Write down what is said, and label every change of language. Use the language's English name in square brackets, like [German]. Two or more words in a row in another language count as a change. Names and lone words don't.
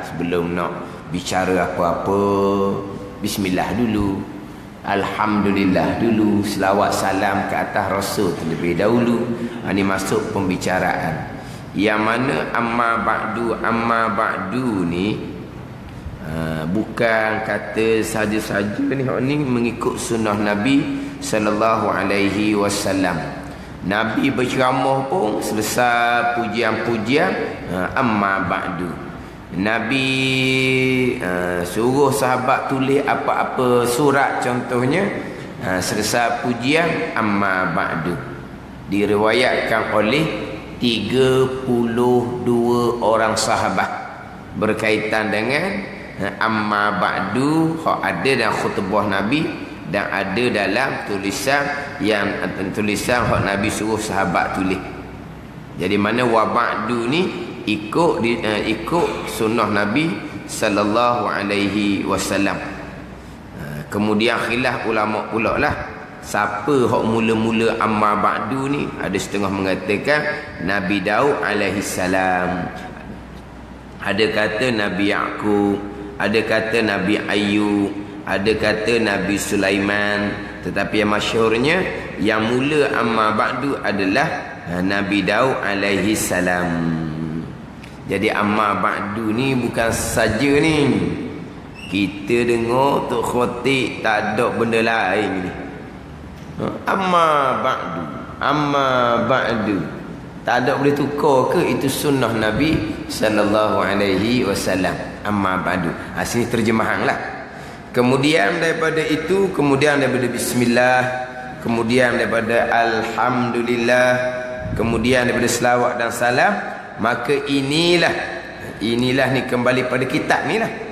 [Malay] Sebelum nak bicara apa-apa, bismillah dulu, alhamdulillah dulu, selawat salam ke atas Rasul terlebih dahulu. Ini masuk pembicaraan. Yang mana [Arabic] أما بعد [Malay] ni bukan kata saja-saja ni mengikut sunnah Nabi [Arabic] صلى الله عليه وسلم. [Malay] Nabi berceramah pun selesai pujian-pujian [Arabic] أما بعد. [Malay] Nabi suruh sahabat tulis apa-apa surat contohnya, selesai pujian [Arabic] أما بعد. [Malay] Diriwayatkan oleh 32 orang sahabat berkaitan dengan [Arabic] أما بعد, [Malay] ada dalam khutbah Nabi dan ada dalam tulisan hak Nabi suruh sahabat tulis. Jadi mana [Arabic] وبعد [Malay] ni ikut sunnah Nabi [Arabic] صلى الله عليه وسلم. [Malay] Kemudian khilaf ulama pula lah, siapa hak mula-mula [Arabic] أما بعد [Malay] ni. Ada setengah mengatakan Nabi Daud [Arabic] عليه السلام, [Malay] ada kata Nabi Yaqub, ada kata Nabi Ayub, ada kata Nabi Sulaiman. Tetapi yang masyhurnya yang mula [Arabic] أما بعد [Malay] adalah Nabi Daud [Arabic] عليه السلام. [Malay] Jadi [Arabic] أما بعد [Malay] ni bukan saja ni kita dengar tok khatib, tak ada benda lain ni. [Arabic] أما بعد [Malay] tak ada boleh tukar ke? Itu sunnah Nabi [Arabic] صلى الله عليه وسلم. أما بعد. [Malay] Sini terjemahan lah. Kemudian daripada itu, kemudian daripada bismillah, kemudian daripada alhamdulillah, kemudian daripada selawat dan salam, maka inilah inilah ni kembali pada kitab ni lah.